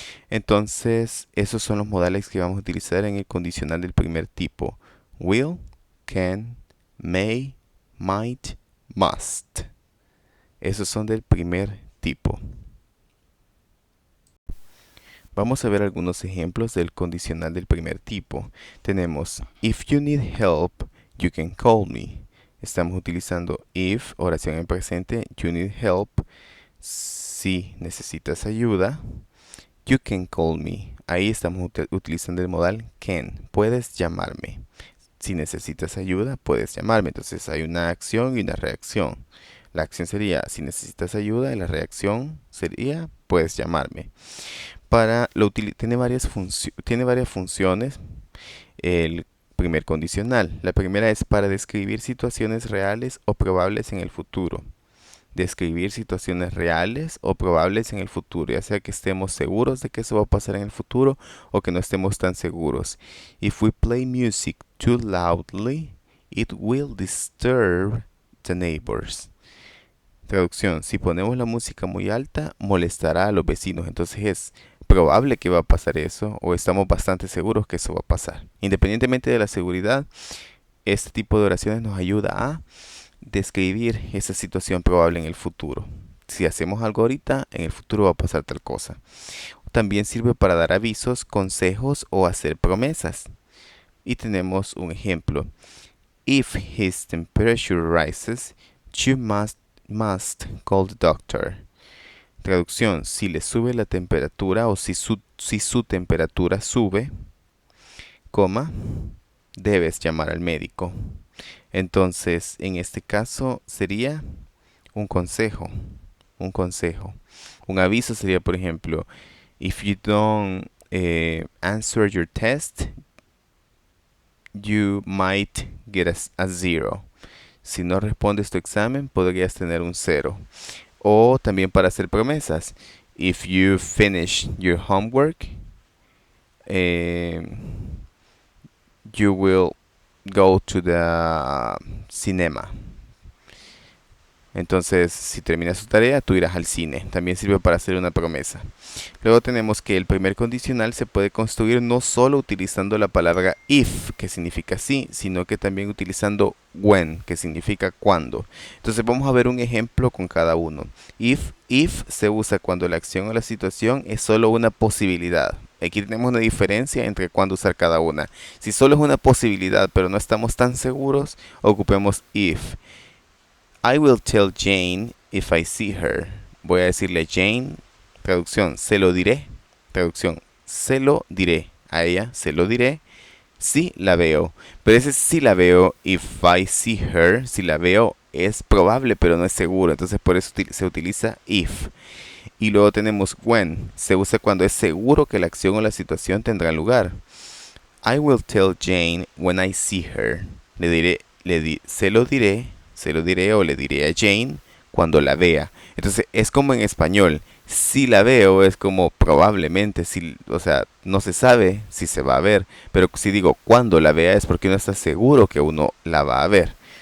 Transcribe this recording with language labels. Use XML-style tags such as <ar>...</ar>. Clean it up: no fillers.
<es>Entonces, esos son los modales que vamos a utilizar en el condicional del primer tipo,</es> <en>will, can, may, might, must.</en> <es>Esos son del primer tipo. Vamos a ver algunos ejemplos del condicional del primer tipo. Tenemos,</es> <en>if you need help, you can call me.</en> <es>Estamos utilizando if, oración en presente,</es> <en>you need help.</en> <es>Si necesitas ayuda,</es> <en>you can call me.</en> <es>Ahí estamos utilizando el modal can. Puedes llamarme. Si necesitas ayuda, puedes llamarme. Entonces hay una acción y una reacción. La acción sería si necesitas ayuda y la reacción sería puedes llamarme. Tiene varias funciones el primer condicional. La primera es para describir situaciones reales o probables en el futuro. Describir situaciones reales o probables en el futuro, ya sea que estemos seguros de que eso va a pasar en el futuro o que no estemos tan seguros.</es> <en>If we play music too loudly, it will disturb the neighbors.</en> <es>Traducción, si ponemos la música muy alta, molestará a los vecinos. Entonces es probable que va a pasar eso o estamos bastante seguros que eso va a pasar. Independientemente de la seguridad, este tipo de oraciones nos ayuda a describir esa situación probable en el futuro. Si hacemos algo ahorita, en el futuro va a pasar tal cosa. También sirve para dar avisos, consejos o hacer promesas. Y tenemos un ejemplo.</es> <en>If his temperature rises, you must call the doctor.</en> <es>Traducción, si le sube la temperatura o si su temperatura sube, coma, debes llamar al médico. Entonces, en este caso sería un consejo, un consejo. Un aviso sería, por ejemplo,</es> <en>if you don't answer your test, you might get a zero.</en> <es>Si no respondes tu examen, podrías tener un cero. O también para hacer promesas.</es> <en>If you finish your homework, you will go to the cinema.</en> <es>Entonces, si terminas tu tarea, tú irás al cine. También sirve para hacer una promesa. Luego tenemos que el primer condicional se puede construir no solo utilizando la palabra if, que significa sí, sino que también utilizando when, que significa cuando. Entonces vamos a ver un ejemplo con cada uno. If se usa cuando la acción o la situación es solo una posibilidad. Aquí tenemos una diferencia entre cuándo usar cada una. Si solo es una posibilidad, pero no estamos tan seguros, ocupemos if.</es> <en>I will tell Jane if I see her.</en> <es>Voy a decirle a Jane, traducción, se lo diré. Traducción, se lo diré. A ella, se lo diré si la veo. Pero ese si la veo,</es> <en>if I see her,</en> <es>si la veo, es probable, pero no es seguro. Entonces por eso se utiliza if. Y luego tenemos when. Se usa cuando es seguro que la acción o la situación tendrá lugar.</es> <en>I will tell Jane when I see her.</en> <es>Le diré, se lo diré o le diré a Jane cuando la vea. Entonces es como en español. Si la veo es como probablemente, si, o sea, no se sabe si se va a ver. Pero si digo cuando la vea es porque uno está seguro que uno la va a ver.</es>